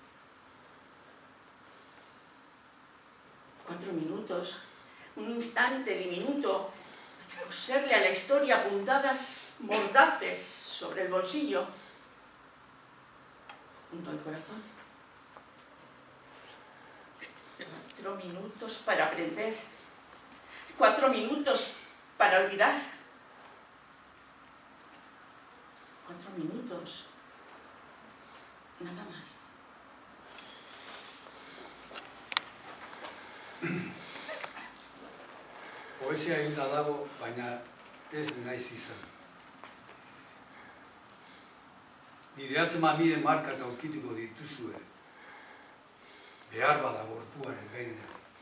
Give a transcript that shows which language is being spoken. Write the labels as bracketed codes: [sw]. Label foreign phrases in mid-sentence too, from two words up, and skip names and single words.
[es] 4 minutos, un instante diminuto para coserle a la historia puntadas mordaces sobre el bolsillo, junto al corazón. 4 minutos para aprender. 4 minutos para olvidar. 4 minutos. Nada más. [eu] Poesia hilda dago, baina ez naiz izan. Nire atzemamien marka eta aurkituko dituzue, behar bada gorpuaren gainean.